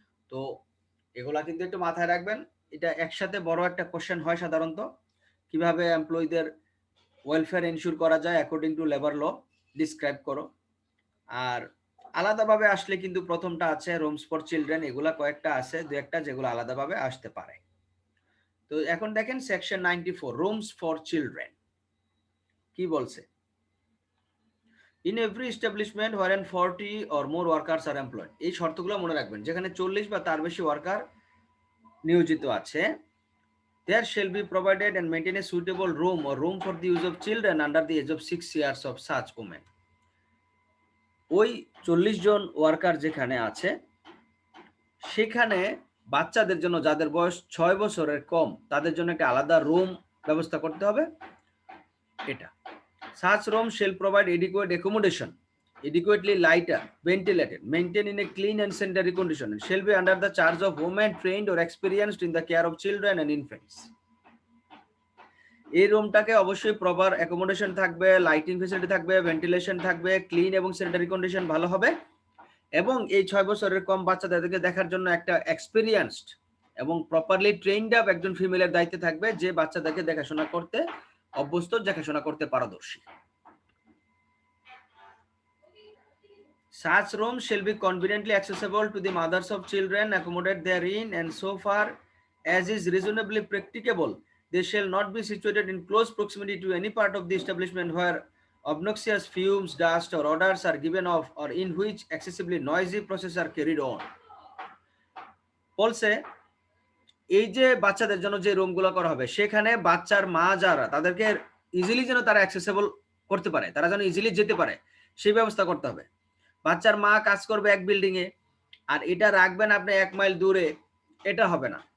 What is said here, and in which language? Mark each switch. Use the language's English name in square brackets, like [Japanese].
[Bangla] তো এগুলা কিন্তু একটু মাথায় রাখবেন। এটা একসাথে বড় একটা কোশ্চেন হয় সাধারণত, কিভাবে এমপ্লয়ীদের ওয়েলফেয়ার এনশিওর করা যায় according to labour law, describe করো। আর আলাদাভাবে আসলে কিন্তু প্রথমটা আছে রুমস ফর চিলড্রেন, এগুলা কয়েকটা আছে, দু একটা যেগুলো আলাদাভাবে আসতে পারে। তো এখন দেখেন সেকশন 94 রুমস ফর চিলড্রেন কি বলছে, [English] in every establishment wherein 40 or more workers are employed, [Bangla] এই শর্তগুলো মনে রাখবেন, যেখানে 40 বা তার বেশি ওয়ার্কার নিয়োজিত আছে, [English] there shall be provided and maintain a suitable room or room for the use of children under the age of 6 years of such women। [Bangla] ওই 40 জন ওয়ার্কার যেখানে আছে সেখানে বাচ্চাদের জন্য, যাদের বয়স 6 বছরের কম তাদের জন্য একটা আলাদা রুম ব্যবস্থা করতে হবে। এটা [English] such room shall provide adequate accommodation adequately lighter, ventilated, maintained in a clean and sanitary condition, and shall be under the charge of women trained or experienced in the care of children and infants. [Bangla] এই রুমটাকে অবশ্যই proper accommodation থাকবে, lighting facility থাকবে, ventilation থাকবে, clean এবং sanitary condition ভালো হবে, এবং এই 6 বছরের কম বাচ্চাদেরকে দেখার জন্য একটা এক্সপেরিয়েন্সড এবং প্রপারলি ট্রেইনড আপ একজন ফিমেলের দায়িত্বে থাকবে, যে বাচ্চাদেরকে দেখাশোনা করতে অভ্যস্ত, দেখাশোনা করতে পারদর্শী। [English] Such rooms shall be conveniently accessible to the mothers of children accommodate therein, and so far as is reasonably practicable, they shall not be situated in close proximity to any part of the establishment where obnoxious fumes, dust, or odors are given off, or in which excessively noisy processes are carried on. [Bangla] বলছে এই যে বাচ্চাদের জন্য যে রুমগুলো করা হবে, সেখানে বাচ্চার মা যারা, তাদেরকে ইজিলি যেন তারা অ্যাক্সেসেবল করতে পারে, তারা যেন ইজিলি যেতে পারে, সেই ব্যবস্থা করতে হবে। বাচ্চার মা কাজ করবে এক বিল্ডিং এ, আর এটা রাখবেন আপনি 1 মাইল দূরে, এটা হবে না।